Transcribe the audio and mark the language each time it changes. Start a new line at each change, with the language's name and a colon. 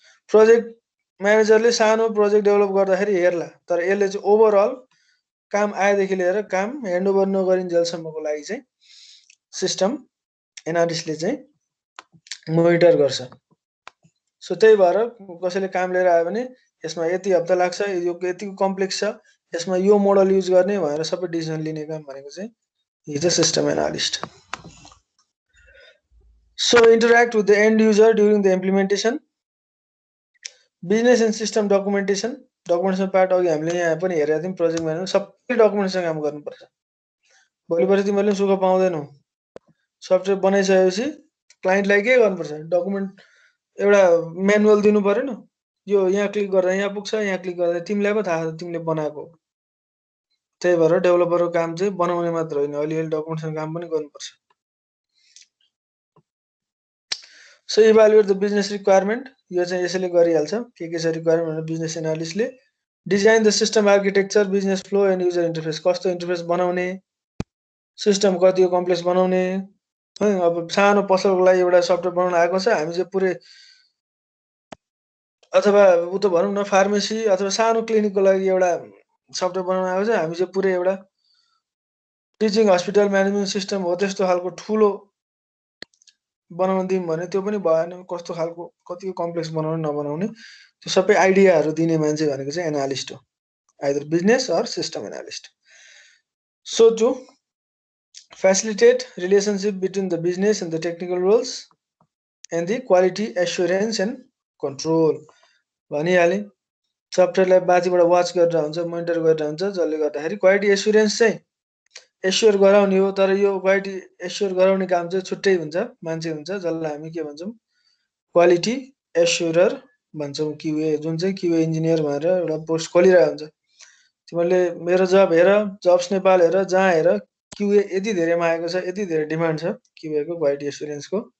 Nepali: Project म्यानेजरले सानो project develop गर्दाखेरि हेर्ला, तर यसले चाहिँ ओभरअल काम आएदेखि लिएर काम ह्यान्डओभर नगरिन्जेलसम्मको लागि चाहिँ सिस्टम एनालिस्टले चाहिँ मोनिटर गर्छ। सो त्यही भएर कसैले काम लिएर आयो भने यसमा यति हप्ता लाग्छ, यो यतिको कम्प्लेक्स छ, यसमा यो मोडल युज गर्ने भनेर सबै डिसिजन लिने काम भनेको चाहिँ
English: Is a system analyst. So interact with the end user during the implementation. Business and system documentation
Nepali: part अघि हामीले यहाँ पनि हेरेका थियौँ। प्रोजेक्ट म्यानेजर सबै डकुमेन्टेसन काम गर्नुपर्छ। भोलिपर्सि तिमीहरूले सुख पाउँदैनौ। सफ्टवेयर बनाइसकेपछि क्लाइन्टलाई के गर्नुपर्छ, डकुमेन्ट एउटा म्यानुअल दिनु परेन, यो यहाँ क्लिक गर्दा यहाँ पुग्छ, यहाँ क्लिक गर्दा तिमीलाई पो थाहा छ तिमीले बनाएको। त्यही भएर डेभलपरको काम चाहिँ बनाउने मात्र होइन, अलिअलि डकुमेन्टेसन काम पनि गर्नुपर्छ।
English: so evaluate the business requirement,
Nepali: यो चाहिँ यसैले गरिहाल्छ। के छ रिक्वायरमेन्ट भनेर business एनालिस्टले
English: design the system architecture, business flow and user interface,
Nepali: कस्तो इन्टरफेस बनाउने, सिस्टम कति कम्प्लेक्स बनाउने है। अब सानो पसलको लागि एउटा सफ्टवेयर बनाउन आएको छ, हामी चाहिँ पुरै, अथवा उ त भनौँ न फार्मेसी अथवा सानो क्लिनिकको लागि एउटा सफ्टवेयर बनाउन आएको छ, हामी चाहिँ पुरै एउटा टिचिङ हस्पिटल म्यानेजमेन्ट सिस्टम हो त्यस्तो खालको ठुलो बनाउन दिउँ भने त्यो पनि भएन। कस्तो खालको कतिको कम्प्लेक्स बनाउने नबनाउने त्यो सबै आइडियाहरू दिने मान्छे भनेको चाहिँ एनालिस्ट हो,
English: Either business or system analyst. So to facilitate relationship between the business and the technical roles and the quality assurance and control,
Nepali: भनिहालेँ। सफ्टवेयरलाई माथिबाट वाच गरेर हुन्छ, मोनिटर गरेर हुन्छ, जसले गर्दाखेरि क्वालिटी एस्युरेन्स चाहिँ एस्योर गराउने हो। तर यो क्वालिटी एस्योर गराउने काम चाहिँ छुट्टै हुन्छ, मान्छे हुन्छ जसलाई हामी के भन्छौँ, क्वालिटी एस्योरर भन्छौँ। क्युए, जुन चाहिँ क्युए इन्जिनियर भनेर एउटा पोस्ट खोलिरहेको हुन्छ। तिमीहरूले मेरो जब हेर, जब्स नेपाल हेर, जहाँ हेर, क्युए यति धेरै मागेको छ, यति धेरै डिमान्ड छ क्युएको, क्वालिटी एस्युरेन्सको।